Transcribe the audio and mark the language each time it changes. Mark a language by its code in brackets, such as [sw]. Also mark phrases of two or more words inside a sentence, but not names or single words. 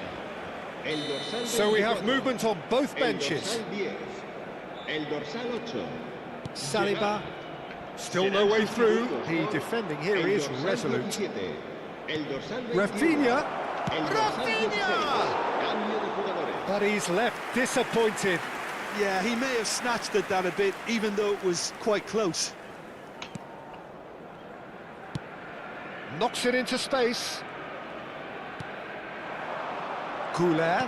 [ca] El dorsal [en] So we have 24, movement on both benches. [ca] El dorsal 10, el dorsal 8. [en] Saliba, still no way through. The defending here is [ca] El dorsal [en] resolute. [ca] 17, el dorsal 21, Rafinha! el dorsal 16. [es] Cambio de jugadores. [en] But he's left disappointed. Yeah, he may have snatched at that a bit, even though it was quite close. Knocks it into space. Goulet.